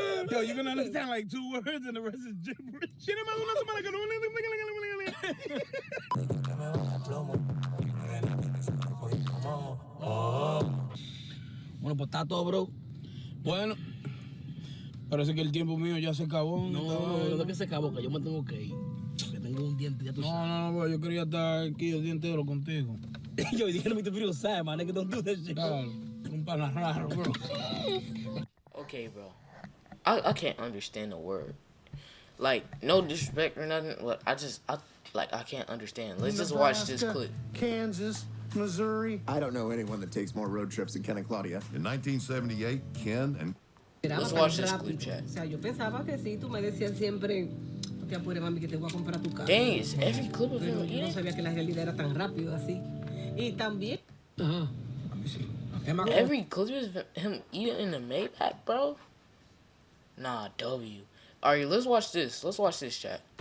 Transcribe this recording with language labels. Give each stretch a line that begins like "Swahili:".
English: Yo, you're gonna understand like 2 words and the rest is gibberish.
Spanish: Tiene más de una semana que no... Bueno, pues está todo, bro. Bueno, parece que el tiempo mío ya se acabó. No, que se acabó, que yo me tengo que ir. Que tengo un diente, ya tú sabes. No, bro, yo quería estar aquí el día entero contigo. Yo dije, no me te
English: feel sad, man. Nigga, don't do that shit.
Spanish: Claro, un pana raro, bro.
English: Okay, bro. I can't understand the word. Like, no disrespect or nothing, but I can't understand. Let's just watch this clip. Kansas, Missouri. I don't know anyone that takes more road trips than Ken and Claudia. In 1978, Ken and Let's watch this clip, chat.
Spanish: O sea, yo pensaba que sí, tú me decías siempre, no te apures, mami, que te voy a comprar tu carro.
English: Dang, is every clip of
Spanish: Pero
English: him
Spanish: yo no
English: eating?
Spanish: sabía que la realidad era tan rápido así. Y también, Ajá.
English: Every clip is him eating in the Maybach, bro? Nah, W. Alright, let's watch this. Let's watch this, chat.